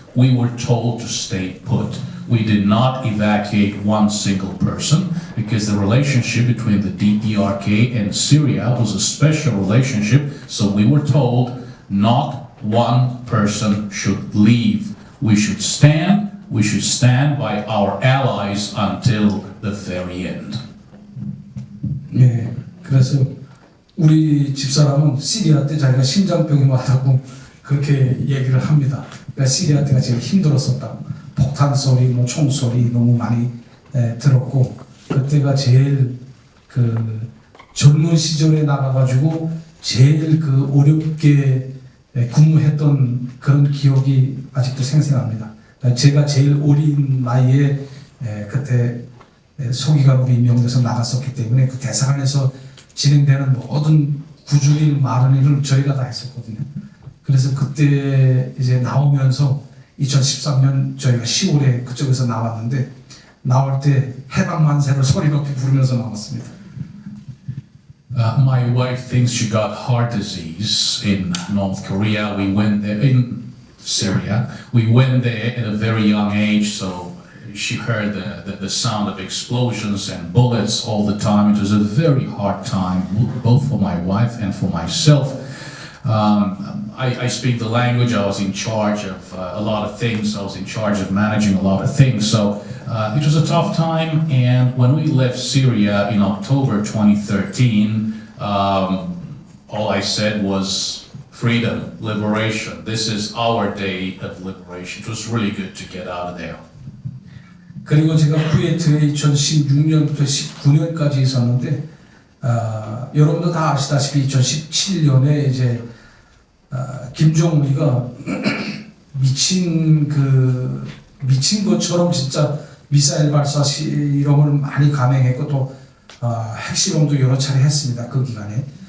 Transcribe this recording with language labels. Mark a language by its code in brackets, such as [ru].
[en] We were told to stay put. We did not evacuate one single person because the relationship between the DPRK and Syria was a special relationship, so we were told not one person should leave. We should stand by our allies until the very end. [ko] 네, 그래서 우리 집사람은 시리아 때 자기가 심장병이 왔다고 그렇게 얘기를 합니다. 그러니까 시리아 때가 제일 힘들었었다고. 폭탄 소리, 뭐 총 소리 너무 많이 들었고 그때가 제일 그 젊은 시절에 나가가지고 제일 그 어렵게 근무했던 그런 기억이 아직도 생생합니다. 제가 제일 어린 나이에 그때 소기관으로 임명돼서 나갔었기 때문에 그 대사관에서 진행되는 모든 굳은 일, 마른 일을 저희가 다 했었거든요. 그래서 그때 이제 나오면서 2013년 저희가 10월에 그쪽에서 나왔는데 나올 때 해방만세를 소리 높이 부르면서 나왔습니다. [en] My wife thinks she got heart disease in North Korea. We went there in Syria. We went there at a very young age, so she heard the sound of explosions and bullets all the time. It was a very hard time, both for my wife and for myself. I speak the language. I was in charge of a lot of things. I was in charge of managing a lot of things. So it was a tough time. And when we left Syria in October 2013, all I said was freedom, liberation. This is our day of liberation. It was really good to get out of there. [ko] 그리고 제가 쿠웨이트에 2016년부터 19년까지 있었는데 여러분도 다 아시다시피 2017년에 이제 김정은이가 미친 것처럼 진짜 미사일 발사 실험을 많이 감행했고 또 핵실험도 여러 차례 했습니다. 그 기간에.